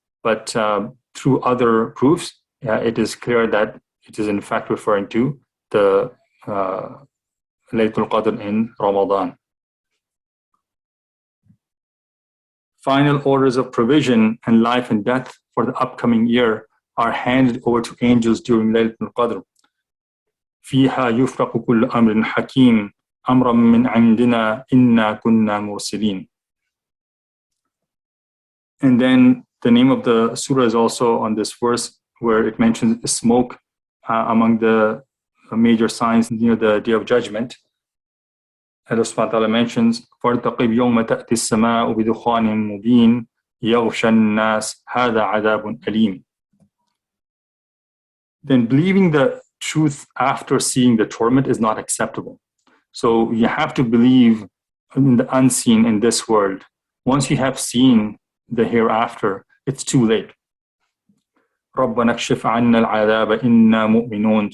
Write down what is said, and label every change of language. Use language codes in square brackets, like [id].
[en] But through other proofs, it is clear that it is in fact referring to the Laylatul Qadr in Ramadan. Final orders of provision and life and death for the upcoming year are handed over to angels during Laylatul Qadr. [ar] فيها يفرق كل أمر حكيم أمرا من عندنا إنا كنا مرسلين. [en] And then the name of the surah is also on this verse where it mentions smoke among the major signs near the Day of Judgment. Allah subhanahu wa ta'ala mentions, [ar] فَارْتَقِبْ يَوْمَ تَأْتِي السَّمَاءُ بِدُخَانٍ مُبِينٍ يَغْشَى النَّاسِ هَذَا عَذَابٌ أَلِيمٌ. [en] Then believing the truth after seeing the torment is not acceptable. So you have to believe in the unseen in this world. Once you have seen the hereafter, it's too late. [ar] رَبَّنَا اكْشِفْ عَنَّا الْعَذَابَ إِنَّا مُؤْمِنُونَ.